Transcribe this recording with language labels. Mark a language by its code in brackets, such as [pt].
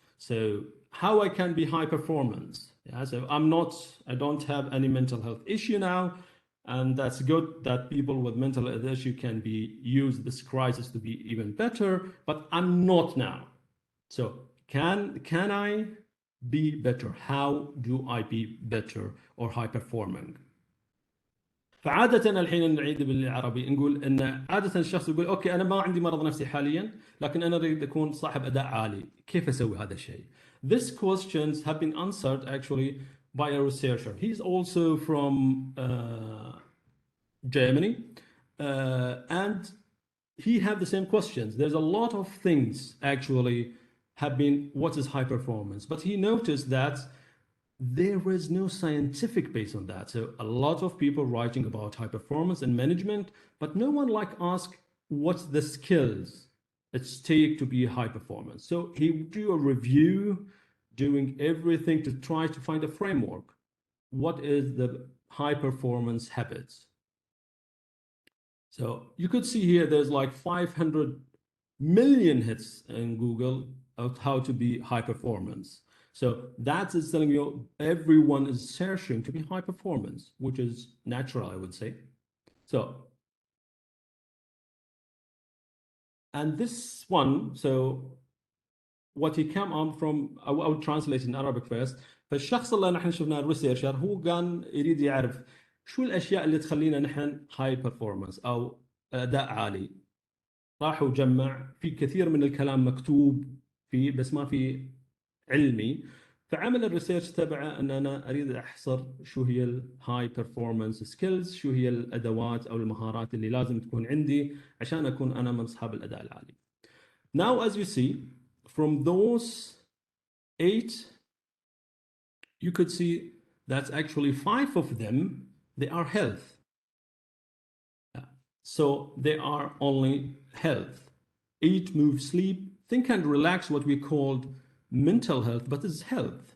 [en] So how I can be high performance? Yeah, so I don't have any mental health issue now. And that's good that people with mental health issue can use this crisis to be even better, but I'm not now. So can I be better? How do I be better or high performing? [ar] فعادة الحين نعيد بالعربي نقول ان عادة الشخص يقول اوكي انا ما عندي مرض نفسي حاليا لكن انا اريد اكون صاحب اداء عالي، كيف اسوي هذا الشيء؟ [en] These questions have been answered actually by a researcher. He's also from Germany, and he had the same questions. There's a lot of things actually have been, what is high performance? But he noticed that there is no scientific base on that. So a lot of people writing about high performance and management, but no one like ask what's the skills it's take to be high performance. So he would do a review, doing everything to try to find a framework. What is the high performance habits? So you could see here, there's like 500 million hits in Google of how to be high performance. So that is telling you everyone is searching to be high performance, which is natural, I would say. So, and this one, so what he came on from, I will translate in Arabic first. [ar] فالشخص اللي نحن شفناه الريسيرشر هو كان يريد يعرف شو الاشياء اللي تخلينا نحن هاي برفورمانس او اداء عالي. راح وجمع في كثير من الكلام مكتوب فيه بس ما في علمي، فعمل الريسيرش تبعه ان انا اريد احصر شو هي الهاي بيرفورمانس سكيلز، شو هي الادوات او المهارات اللي لازم تكون عندي عشان اكون انا من اصحاب الاداء العالي. [en] Now as you see from those 8 you could see that actually 5 of them they are health. So they are only health. Eat, move, sleep, think and relax, what we called mental health, but it's health.